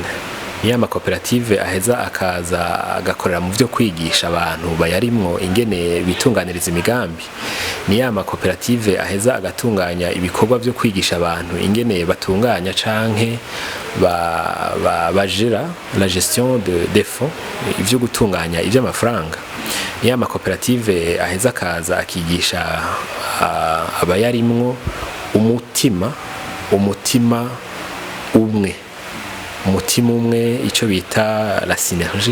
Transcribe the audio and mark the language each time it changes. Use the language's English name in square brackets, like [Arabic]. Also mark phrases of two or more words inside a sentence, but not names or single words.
[Rundi] Ni ya makoperative aheza akaza agakorera mu byo kwigisha abantu bayarimwo ingene bitunganiriza imigambi. Ni ya makoperative aheza agatunganya ibikorwa byo kwigisha abantu ingene batunganya canke bajera [French] la gestion des fonds, [Rundi] ivyo gutunganya ivy'amafaranga. Ni ya makoperative aheza akaza akigisha abayarimwo umutima umwe, umutima umwe, ico bita [French] la synergie.